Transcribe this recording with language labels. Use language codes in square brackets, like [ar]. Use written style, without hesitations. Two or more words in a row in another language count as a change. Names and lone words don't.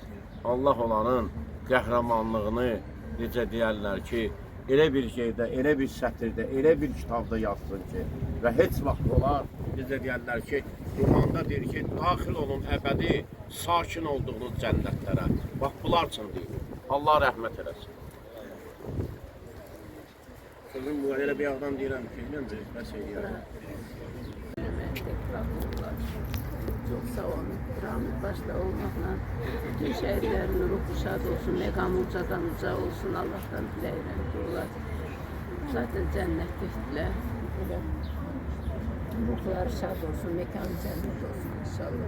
[az] Allah onların qəhrəmanlığını, necə deyərlər ki, elə bir şeydə, elə bir sətirdə, elə bir kitabda yazsın ki, və heç vaxt olar, necə deyərlər ki, Quranda deyir ki, daxil olun əbədi, sakin olduğunuz cənnətlərə. Bax, bunlar üçün deyir. Allah rəhmət eləsin. Sözüm bu, elə bir yağdan deyirəm ki, bəs eləyərəm. [tr] Çok sağ olun. Rahmet başta olmakla bütün şehitlerin ruhu şad olsun, mekamı ucadan uca olsun. Allah'tan dileyirəm ki, onlar zaten cennetlikler. Ruhları şad olsun, mekanı cennet olsun inşallah.